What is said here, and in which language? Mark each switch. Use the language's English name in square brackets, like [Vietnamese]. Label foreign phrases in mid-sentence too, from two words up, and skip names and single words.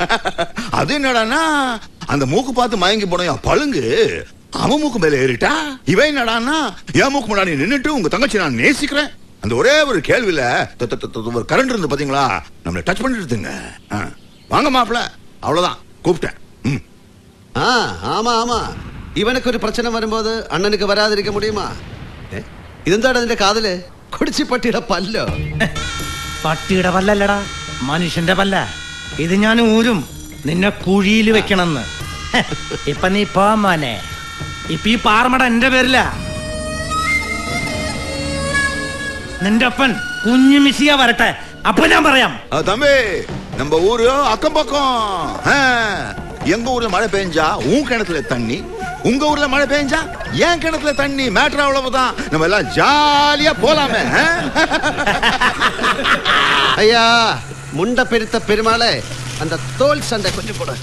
[Tamil] அது என்னடான்னா, அந்த மூக்கு பார்த்து மயங்கி போன பழுங்கு அவன் மூக்கு மேல ஏறிட்டா, இவன் என்னடான்னா என் மூக்கு முன்னாடி நின்னுட்டு உங்க தங்கச்சி நான் நேசிக்கிறேன் அந்த ஒரே ஒரு கேள்வியில ஒரு கரண்ட் இருந்து பாத்தீங்களா, நம்மள டச் பண்ணிட்டுங்க. வாங்க மாப்பிள்ள, அவ்வளவுதான் கூப்பிட்டேன். ஆமா ஆமா, இவனுக்கு ஒரு பிரச்சனை வரும்போது அண்ணனுக்கு வராதிருக்க முடியுமா? [Malayalam] ഇതെന്താണ് അതിന്റെ കാതില്? കുടിച്ചി പട്ടിയുടെ പല്ലോ? പട്ടിയുടെ പല്ലല്ലടാ, മനുഷ്യന്റെ പല്ല. ഇത് ഞാൻ ഊരും നിന്നെ കുഴിയിൽ വെക്കണമെന്ന്. ഇപ്പൊ നീ പോ മോനെ. ഇപ്പൊ ഈ പാറമട എന്റെ പേരില. നിന്റെ അപ്പൻ കുഞ്ഞു മിസ്സിയ വരട്ടെ, അപ്പൊ ഞാൻ പറയാം. [Tamil] தம்பி, நம்ம ஊரு அக்கம் பக்கம். எங்க ஊர்ல மழை பெஞ்சா உன் கிணத்துல தண்ணி, உங்க ஊர்ல மழை பெஞ்சா என் கிணத்துல தண்ணி. மேட்டர் அவ்வளவுதான். நம்ம எல்லாம் ஜாலியா போலாமே. ஐயா, முண்ட பெருத்த பெருமாளே, அந்த தோல் சண்டை கொஞ்சம் போட.